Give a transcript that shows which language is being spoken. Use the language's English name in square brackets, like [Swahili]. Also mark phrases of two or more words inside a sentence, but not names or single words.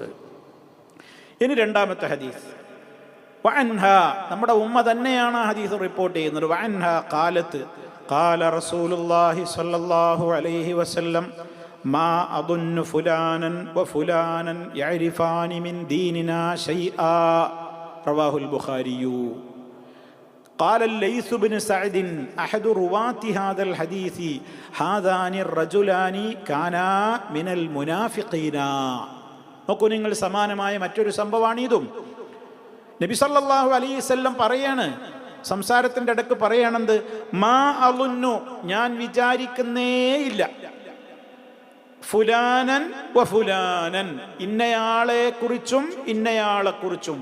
[Malayalam] ഇനി രണ്ടാമത്തെ ഹദീസ്, വഅൻഹ, നമ്മുടെ ഉമ്മ തന്നെയാണ് ഹദീസ് റിപ്പോർട്ട് ചെയ്യുന്നത്. [Arabic] وعنها قالت قال رسول الله صلى الله عليه وسلم ما أظن فلانا وفلانا يعرفان من ديننا شيئا رواه البخاري. قال الليث بن سعد أحد رواة هذا الحديث هذان الرجلان كانا من المنافقين. [Malayalam] നോക്കൂ നിങ്ങൾ, സമാനമായ മറ്റൊരു സംഭവമാണ് ഇതും. നബി [Arabic] صلى الله عليه وسلم [Malayalam] പറയാണ്, സംസാരത്തിൻ്റെ ഇടയ്ക്ക് പറയണത്, [Arabic] ما أظن, [Malayalam] ഞാൻ വിചാരിക്കുന്നേയില്ല, [Arabic] فلانا وفلانا, [Malayalam] ഇന്നയാളെ കുറിച്ചും ഇന്നയാളെ കുറിച്ചും.